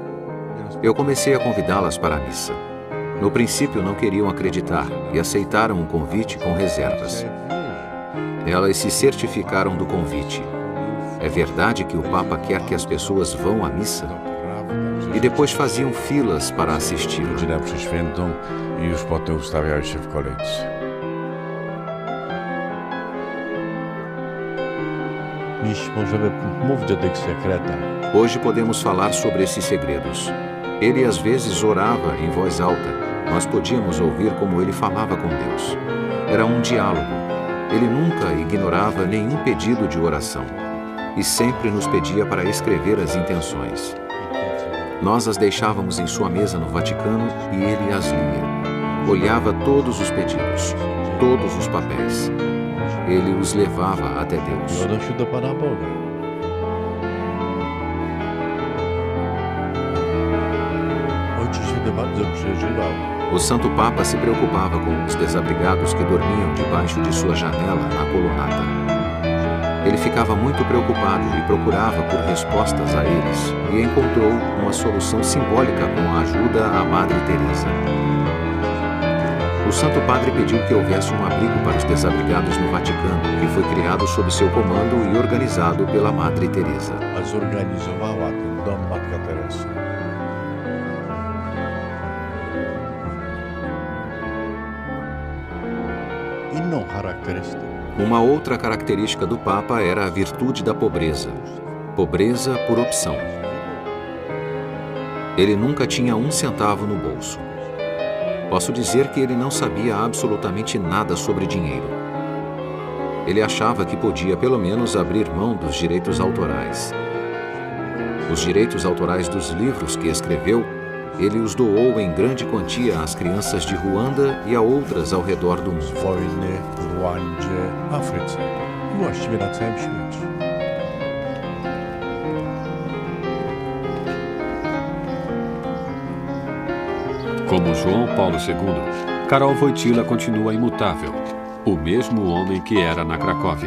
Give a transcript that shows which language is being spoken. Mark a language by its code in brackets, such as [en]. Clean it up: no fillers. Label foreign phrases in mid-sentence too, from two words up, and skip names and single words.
[pt] Eu comecei a convidá-las para a missa. No princípio não queriam acreditar e aceitaram o convite com reservas. Elas se certificaram do convite. É verdade que o Papa quer que as pessoas vão à missa? E depois faziam filas para assistir. [pl] Godzinę przy świętą i już potem ustawiały się w kolejce. Dziś możemy mówić o tych sekretach. [pt] Hoje podemos falar sobre esses segredos. Ele às vezes orava em voz alta. Nós podíamos ouvir como ele falava com Deus. Era um diálogo. Ele nunca ignorava nenhum pedido de oração. E sempre nos pedia para escrever as intenções. Nós as deixávamos em sua mesa no Vaticano e ele as lia. Olhava todos os pedidos, todos os papéis. Ele os levava até Deus. [pl] Odnosi do Pana Boga. Ojciec Święty bardzo przeżywał. [pt] O Santo Papa se preocupava com os desabrigados que dormiam debaixo de sua janela na colunata. Ele ficava muito preocupado e procurava por respostas a eles, e encontrou uma solução simbólica com a ajuda à Madre Teresa. O Santo Padre pediu que houvesse um abrigo para os desabrigados no Vaticano, que foi criado sob seu comando e organizado pela Madre Teresa. [pl] A zorganizowała ten dom Matka Teresa. Inną charakterystyką. [pt] Uma outra característica do Papa era a virtude da pobreza. Pobreza por opção. Ele nunca tinha um centavo no bolso. Posso dizer que ele não sabia absolutamente nada sobre dinheiro. Ele achava que podia pelo menos abrir mão dos direitos autorais. Os direitos autorais dos livros que escreveu, ele os doou em grande quantia às crianças de Ruanda e a outras ao redor do mundo. [pl] Wojny w Rwandzie, Afryce i właściwie na całym świecie. [pt] Como João Paulo II, Karol Wojtyła continua imutável, o mesmo homem que era na Cracóvia.